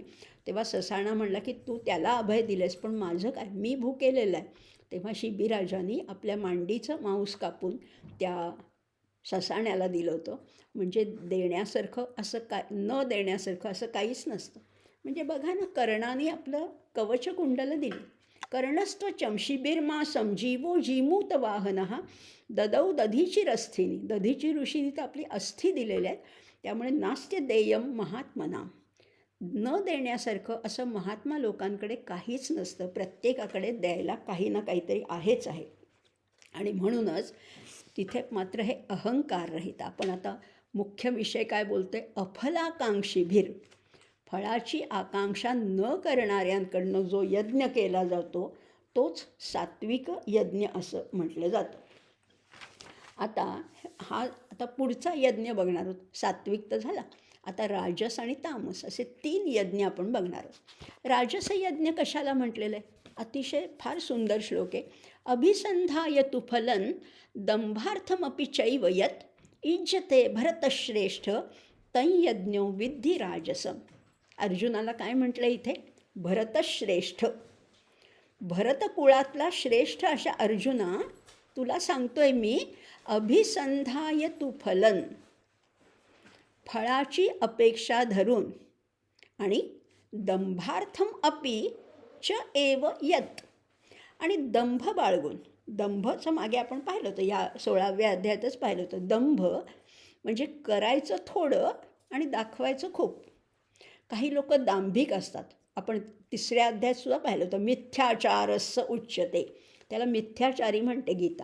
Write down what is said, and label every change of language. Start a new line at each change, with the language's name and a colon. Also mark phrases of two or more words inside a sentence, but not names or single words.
Marathi: तेव्हा ससाणा म्हणला की तू त्याला अभय दिलेस, पण माझं काय, मी भुकेलेलं आहे. तेव्हा शिबीराजांनी आपल्या मांडीचं मांस कापून त्या ससाण्याला दिलं होतं. म्हणजे देण्यासारखं असं काय, न देण्यासारखं असं काहीच नसतं. म्हणजे बघा ना, कर्णाने आपलं कवचकुंडलं दिली.
Sanskrit: कर्णस्त्वचम शिबिर्मा समजीवो जीमूत वाहन ददौ दधीची रस्थिनी,
Marathi: दधीची ऋषीनी तर आपली अस्थी दिलेल्या आहेत. त्यामुळे
Sanskrit: नास्त्य देयम महात्मना,
Marathi: न देण्यासारखं असं महात्मा लोकांकडे काहीच नसतं. प्रत्येकाकडे द्यायला काही ना काहीतरी आहेच आहे. आणि म्हणूनच तिथे मात्र हे अहंकार रहित. आपण आता मुख्य विषय काय बोलतोय, अफलाकांक्षीभीर, फळाची आकांक्षा न करणाऱ्यांकडनं जो यज्ञ केला जातो तोच सात्विक यज्ञ असं म्हटलं जातं. आता पुढचा यज्ञ बघणार आहोत. सात्विक तर झाला, आता राजस आणि तामस असे 3 यज्ञ आपण बघणार आहोत. राजस यज्ञ कशाला म्हटलेलं आहे? अतिशय फार सुंदर श्लोक आहे.
Sanskrit: अभिसंधाय तु फलन दंभार्थमपि चैव यत् इज्जते भरतश्रेष्ठ तंयज्ञो विद्धी राजसम.
Marathi: अर्जुनाला काय म्हटलं इथे? भरतश्रेष्ठ, भरतकुळातला श्रेष्ठ अशा अर्जुना, तुला सांगतोय मी,
Sanskrit: अभिसंधाय तु फलन,
Marathi: फळाची अपेक्षा धरून, आणि
Sanskrit: दंभार्थम अपि च एव यत्,
Marathi: आणि दंभ बाळगून. दंभचं मागे आपण पाहिलं होतं, या 16व्या अध्यायातच पाहिलं होतं. दंभ म्हणजे करायचं थोडं आणि दाखवायचं खूप. काही लोक दांभिक असतात. आपण 3ऱ्या अध्यायातसुद्धा पाहिलं होतं,
Sanskrit: मिथ्याचारस्य उच्यते,
Marathi: त्याला मिथ्याचारी म्हणते गीता.